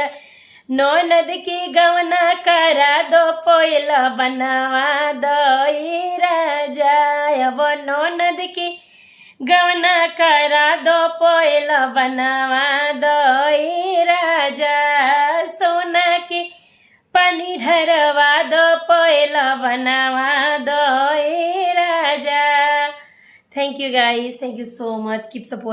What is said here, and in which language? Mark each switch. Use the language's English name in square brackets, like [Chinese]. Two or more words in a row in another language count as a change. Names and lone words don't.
[Bhojpuri] ननद के गवना करा दो, पहला बनवा दो ए राजा। अब ननद के गवना करा दो, पहला बनवा दो ए राजा। सोना के पानी ढरवा दो, पहला बनवा दो ए राजा। [English] thank you guys, thank you so much, keep support.